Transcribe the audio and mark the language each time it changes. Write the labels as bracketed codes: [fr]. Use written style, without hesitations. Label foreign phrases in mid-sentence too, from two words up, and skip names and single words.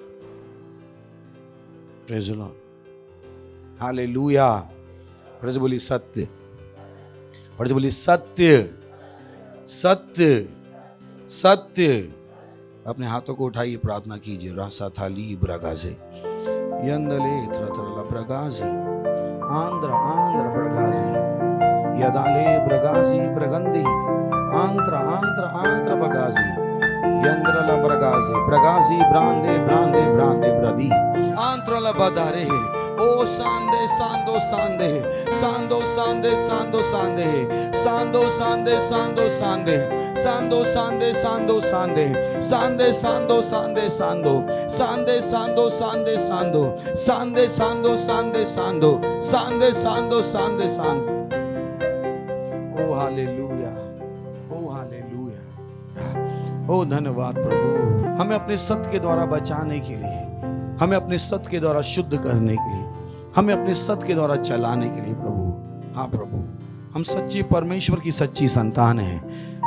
[en] Praise the Lord. Hallelujah. [hi] प्रेज बोली सत्य। प्रेज बोली सत्य। सत्य सत्य। अपने हाथों को उठाइए, प्रार्थना कीजिए। रासा थाली ब्रगाजे यंदले त्रतरला ब्रगाजी आंध्र आंध्र ब्रगाजी यदाले ब्रगाजी ब्रगंदी आंध्र आंध्र आंध्र ब्रगाजी यंद्रला ब्रगाजी ब्रगाजी ब्रांदे ब्रांदे ब्रांदे ब्रदी आंध्रला बदारे। ओ सांदे सांदो सांदे सांदो सांदे सांदो सांदे सांदो सांदे सांदो सांदे सांदो सांदे सांदो सांदे सांदे सांदो सांदे सांदो सांदे सांदो सांदे सांदो सांदे सांदो सांदे सांदो सांदे सांदो सांदे सांदो। ओ हालेलुया, ओ हालेलुया, ओ धन्यवाद प्रभु। हमें अपने सत्य के द्वारा बचाने के लिए, हमें अपने सत्य के द्वारा शुद्ध करने के लिए, हमें अपने सत्य के द्वारा चलाने के लिए प्रभु। हाँ प्रभु, हम सच्चे परमेश्वर की सच्ची संतान हैं।